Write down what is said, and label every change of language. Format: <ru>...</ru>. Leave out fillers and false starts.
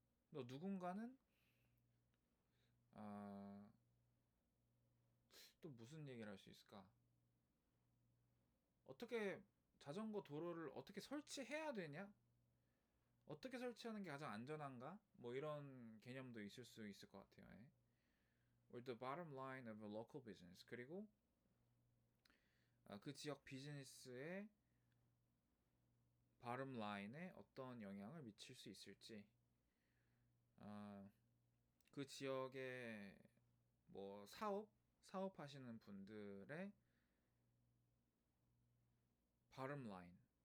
<ko>또 누군가는 또 무슨 얘기를 할 수 있을까? 어떻게 자전거 도로를 어떻게 설치해야 되냐? 어떻게 설치하는 게 가장 안전한가? 뭐 이런 개념도 있을 수 있을 것 같아요. 예.</ko> <en>Or the bottom line of a local business.</en> <ko>그리고 그 지역 비즈니스의 bottom line에 어떤 영향을 미칠 수 있을지. 그 지역의 뭐 사업하시는 분들의 bottom line.</ko>